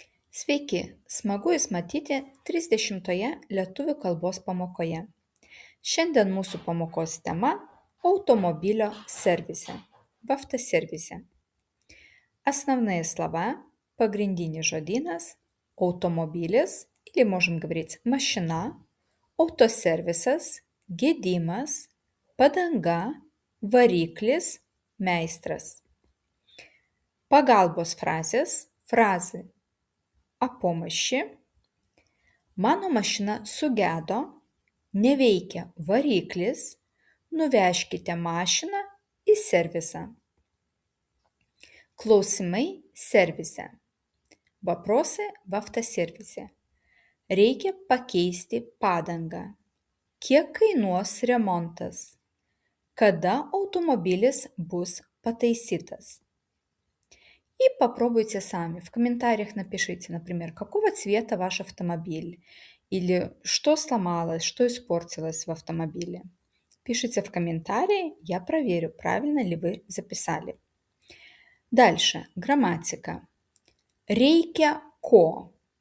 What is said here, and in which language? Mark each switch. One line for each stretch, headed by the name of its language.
Lithuanian: Sveiki, smagu Jūs matyti 30-oje lietuvių kalbos pamokoje. Šiandien mūsų pamokos tema – automobilio servise,
Russian: в автосервисе. Основные слова, погрindиний жодинас, automobilis, или можем говорить машина,
Lithuanian: autoservisas, gedimas, padanga, variklis, meistras. Pagalbos frazės,
Russian: фразы о помощи.
Lithuanian: Mano mašina sugedo, neveikia variklis, nuvežkite mašiną į servisą. Klausimai servise.
Russian: Вопросы в автосервисе.
Lithuanian: Reikia pakeisti padangą. Kiek kainuos remontas?
Russian: Когда
Lithuanian: automobilis bus pataisytas?
Russian: И попробуйте сами. В комментариях напишите, например, какого цвета ваш автомобиль, или что сломалось, что испортилось в автомобиле. Пишите в комментарии, я проверю, правильно ли вы записали. Дальше. Грамматика.
Lithuanian: Reikia ko.